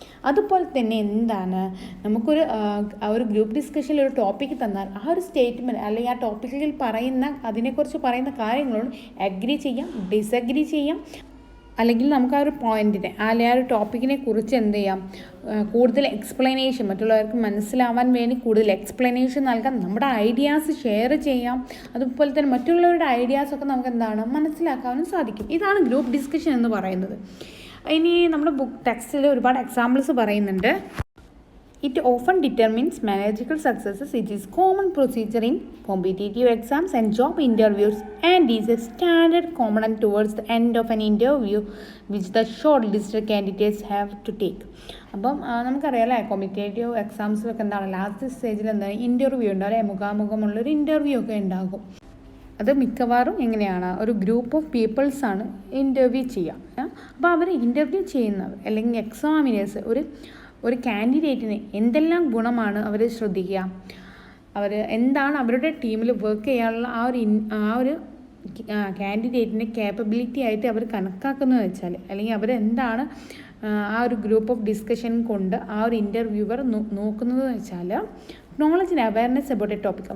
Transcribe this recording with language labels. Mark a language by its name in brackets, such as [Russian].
[Malayalam] അതുപോലെ തന്നെ എന്താണ് നമുക്കൊരു ഒരു ഗ്രൂപ്പ് ഡിസ്കഷനിൽ ഒരു ടോപ്പിക്ക് തന്നാൽ ആ ഒരു സ്റ്റേറ്റ്മെൻറ്റ് അല്ലെങ്കിൽ ആ ടോപ്പിക്കിൽ പറയുന്ന അതിനെക്കുറിച്ച് പറയുന്ന കാര്യങ്ങളോട് അഗ്രി ചെയ്യാം, ഡിസഗ്രി ചെയ്യാം, അല്ലെങ്കിൽ നമുക്ക് ആ ഒരു പോയിൻറ്റിനെ അല്ലെങ്കിൽ ആ ഒരു ടോപ്പിക്കിനെ കുറിച്ച് എന്ത് ചെയ്യാം, കൂടുതൽ എക്സ്പ്ലനേഷൻ മറ്റുള്ളവർക്ക് മനസ്സിലാവാൻ വേണ്ടി കൂടുതൽ എക്സ്പ്ലനേഷൻ നൽകാം, നമ്മുടെ ഐഡിയാസ് ഷെയർ ചെയ്യാം. അതുപോലെ തന്നെ മറ്റുള്ളവരുടെ ഐഡിയാസൊക്കെ നമുക്ക് എന്താണ് മനസ്സിലാക്കാനും സാധിക്കും. ഇതാണ് ഗ്രൂപ്പ് ഡിസ്കഷൻ എന്ന് പറയുന്നത്. ഇനി നമ്മുടെ ബുക്ക് ടെക്സ്റ്റിൽ ഒരുപാട് എക്സാമ്പിൾസ് പറയുന്നുണ്ട്. [English] It often determines managerial successes. It is common procedure in competitive exams and job interviews and is a standard component towards the end of an interview which the shortlisted candidates have to take. [Malayalam] അപ്പം നമുക്കറിയാമല്ലേ, competitive എക്സാംസിലൊക്കെ എന്താണ് last സ്റ്റേജിൽ എന്താണ് interview ഉണ്ടാവും അല്ലേ, മുഖാമുഖമുള്ളൊരു interview ഒക്കെ ഉണ്ടാകും. അത് മിക്കവാറും എങ്ങനെയാണ് ഒരു ഗ്രൂപ്പ് ഓഫ് പീപ്പിൾസാണ് ഇൻ്റർവ്യൂ ചെയ്യുക. അപ്പോൾ അവർ ഇൻ്റർവ്യൂ ചെയ്യുന്നവർ അല്ലെങ്കിൽ എക്സാമിനേഴ്സ് ഒരു കാൻഡിഡേറ്റിന് എന്തെല്ലാം ഗുണമാണ് അവർ ശ്രദ്ധിക്കുക, അവർ എന്താണ് അവരുടെ ടീമിൽ വർക്ക് ചെയ്യാനുള്ള ആ ഒരു കാൻഡിഡേറ്റിൻ്റെ കേപ്പബിലിറ്റി ആയിട്ട് അവർ കണക്കാക്കുന്നത് വെച്ചാൽ, അല്ലെങ്കിൽ അവരെന്താണ് ആ ഒരു ഗ്രൂപ്പ് ഓഫ് ഡിസ്കഷൻ കൊണ്ട് ആ ഒരു ഇൻ്റർവ്യൂവർ നോക്കുന്നത് വെച്ചാൽ knowledge and awareness about A topic.